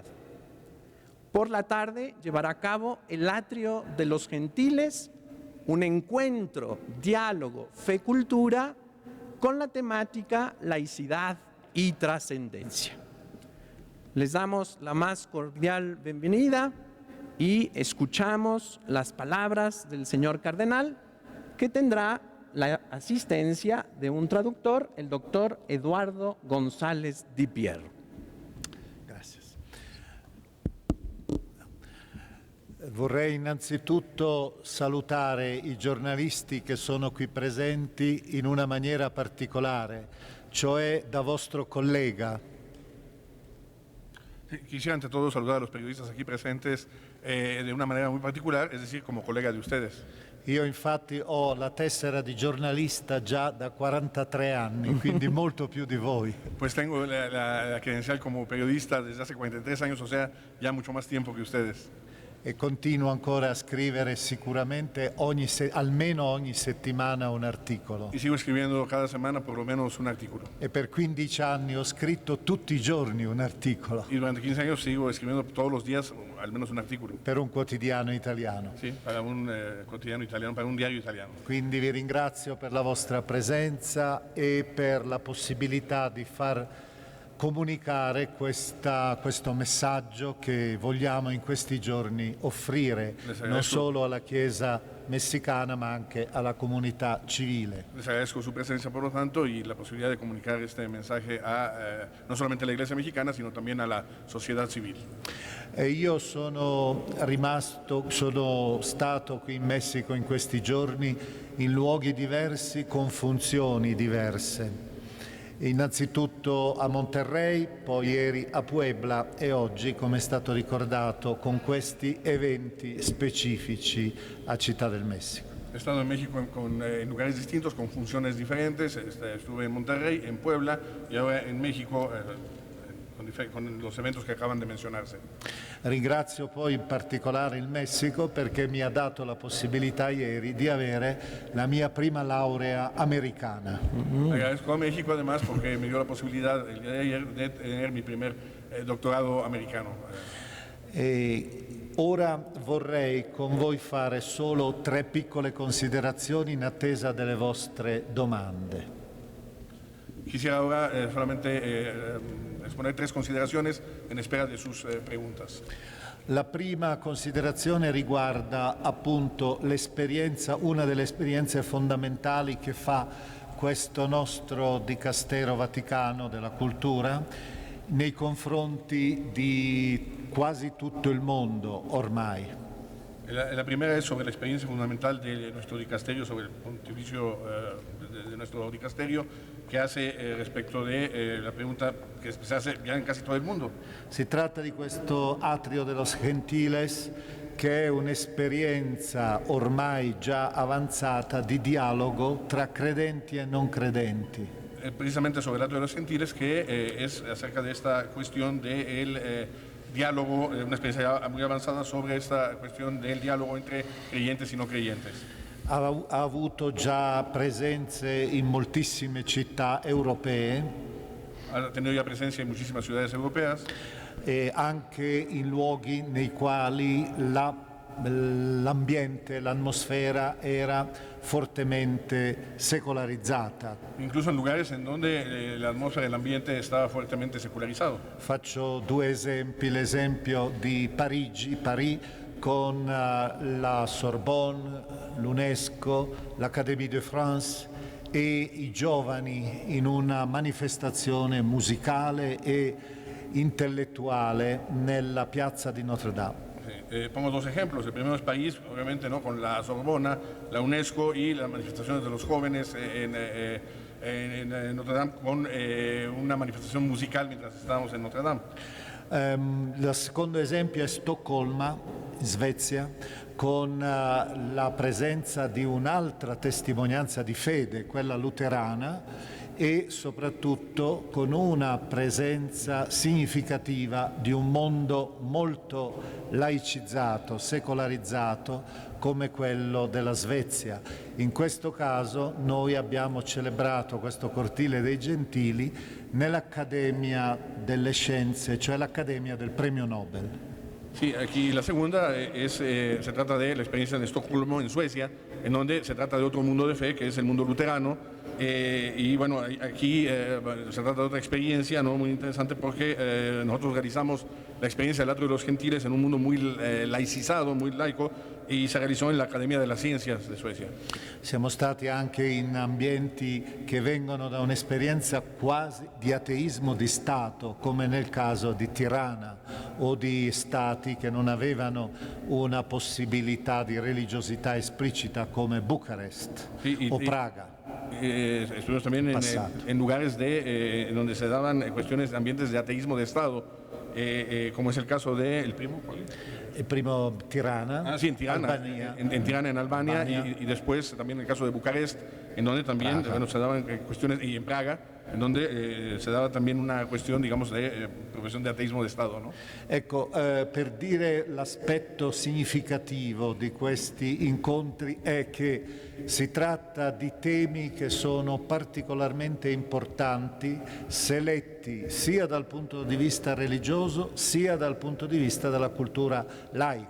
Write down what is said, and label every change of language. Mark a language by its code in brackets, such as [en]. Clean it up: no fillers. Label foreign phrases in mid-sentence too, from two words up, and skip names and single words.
[es] Por la tarde llevará a cabo el Atrio de los Gentiles, un encuentro, diálogo, fe-cultura con la temática laicidad y trascendencia. Les damos la más cordial bienvenida y escuchamos las palabras del señor cardenal, que tendrá la asistencia de un traductor, el doctor Eduardo González Di Piero. Gracias. [it] Vorrei innanzitutto salutare i giornalisti che sono qui presenti in una maniera particolare, cioè da vostro collega. [es] Quisiera ante todo saludar a los periodistas aquí presentes de una manera muy particular, es decir, como colega de ustedes. [it] Io infatti ho la tessera di giornalista già da 43 anni, quindi molto più di voi. [es] Pues tengo la credencial como periodista desde hace 43 años, o sea, ya mucho más tiempo que ustedes. [it] E continuo ancora a scrivere sicuramente almeno ogni settimana un articolo. [es] Y sigo escribiendo cada semana por lo menos un artículo. [it] E per 15 anni ho scritto tutti i giorni un articolo. [es] Y durante 15 años sigo escribiendo todos los días al menos un artículo. [it] Per un quotidiano italiano. [es] Sí, para un quotidiano italiano, para un diario italiano. [it] Quindi vi ringrazio per la vostra presenza e per la possibilità di far comunicare questo messaggio che vogliamo in questi giorni offrire non solo alla Chiesa messicana ma anche alla comunità civile. [es] Les agradezco su presencia, por lo tanto, y la posibilidad de comunicar este mensaje a no solamente a la Iglesia mexicana, sino también a la sociedad civil. [it] Io sono stato qui in Messico in questi giorni in luoghi diversi con funzioni diverse. Innanzitutto a Monterrey, poi ieri a Puebla e oggi, come è stato ricordato, con questi eventi specifici a Città del Messico. [es] He estado en México en lugares distintos, con funciones diferentes. Estuve en Monterrey, en Puebla y ahora en México con los eventos que acaban de mencionarse. [it] Ringrazio poi in particolare il Messico perché mi ha dato la possibilità ieri di avere la mia prima laurea americana. [es] Agradezco a México además porque me dio la posibilidad el día de ayer de tener mi primer doctorado americano. [it] Ora vorrei con voi fare solo 3 piccole considerazioni in attesa delle vostre domande. [es] Quisiera ahora solamente exponer 3 consideraciones en espera de sus preguntas. [it] La prima considerazione riguarda appunto l'esperienza, una delle esperienze fondamentali che fa questo nostro Dicastero Vaticano della Cultura nei confronti di quasi tutto il mondo ormai. [es] La primera es sobre la experiencia fundamental de nuestro dicasterio, sobre el pontificio de nuestro dicasterio, que hace respecto de la pregunta que se hace ya en casi todo el mundo. [it] Si tratta di questo Atrio de los Gentiles, che è un'esperienza ormai già avanzata di dialogo tra credenti e non credenti. [es] Precisamente sobre el Atrio de los Gentiles, que es acerca de esta cuestión del diálogo, una experiencia muy avanzada sobre esta cuestión del diálogo entre creyentes y no creyentes. [it] Ha avuto già presenze in moltissime città europee. [es] Ha tenido ya presencia en muchísimas ciudades europeas. [it] E anche in luoghi nei quali la l'ambiente, l'atmosfera era fortemente secolarizzata. [es] Incluso en lugares en donde la atmósfera del ambiente estaba fuertemente secularizado. [it] Faccio due esempi, l'esempio di Parigi, Paris con la Sorbonne, l'UNESCO, l'Académie de France e i giovani in una manifestazione musicale e intellettuale nella piazza di Notre Dame. [es] Pongo dos ejemplos. El primero es París, obviamente, ¿no? Con la Sorbona, la UNESCO y las manifestaciones de los jóvenes en Notre Dame con una [it] manifestazione musicale [es] mientras estábamos en Notre Dame. [it] Il secondo esempio è Stoccolma, Svezia, con la presenza di un'altra testimonianza di fede, quella luterana, e soprattutto con una presenza significativa di un mondo molto laicizzato, secolarizzato, come quello della Svezia. In questo caso noi abbiamo celebrato questo cortile dei gentili nell'Accademia delle Scienze, cioè l'Accademia del Premio Nobel. [es] Sí, aquí la segunda se trata de la experiencia de Estocolmo en Suecia, en donde se trata de otro mundo de fe, que es el mundo luterano. Y bueno, aquí se trata de otra experiencia, ¿no? Muy interesante porque nosotros realizamos la experiencia del Atrio de los Gentiles en un mundo muy laicizado, muy laico, y se realizó en la Accademia delle Scienze di Suecia. [it] Siamo stati anche in ambienti che vengono da un'esperienza quasi di ateismo di Stato, come nel caso di Tirana o di stati che non avevano una possibilità di religiosità esplicita come Bucarest o Praga. [es] Estuvimos también en lugares donde se daban cuestiones, ambientes de ateísmo de Estado, como es el caso del primo. ¿Cuál es? El primo Tirana, sí, en Tirana, Albania. En Tirana, en Albania, y después también el caso de Bucarest, en donde también se daban cuestiones, y en Praga, en donde se dava también una cuestión, digamos, de profesión de ateísmo de Estado, ¿no? [it] Ecco, per dire l'aspetto significativo di questi incontri è che si tratta di temi che sono particolarmente importanti se letti sia dal punto di vista religioso sia dal punto di vista della cultura laica.